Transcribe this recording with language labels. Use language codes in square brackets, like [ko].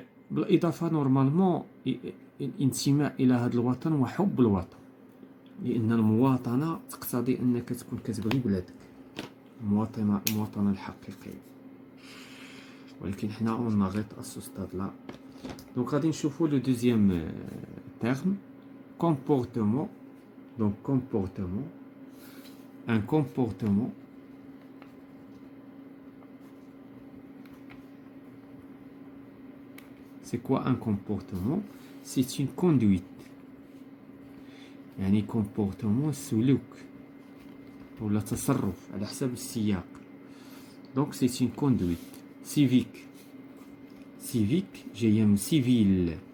[ar] بالإضافة نورمالمون الانتماء إلى هذا الوطن وحب الوطن، لأن المواطنة تقتضي أنك تكون كتبغي بلادك، المواطنة الحقيقية. ولكن حنا اون غيت [fr] à ce stade là. Donc [ar] غادي نشوفوا [fr] le deuxième terme, comportement. Donc comportement, un comportement c'est quoi un comportement? C'est une conduite. [ar] يعني comportement سلوك ولا تصرف على حسب السياق. [fr] Donc c'est une conduite. Civique جاية من civil.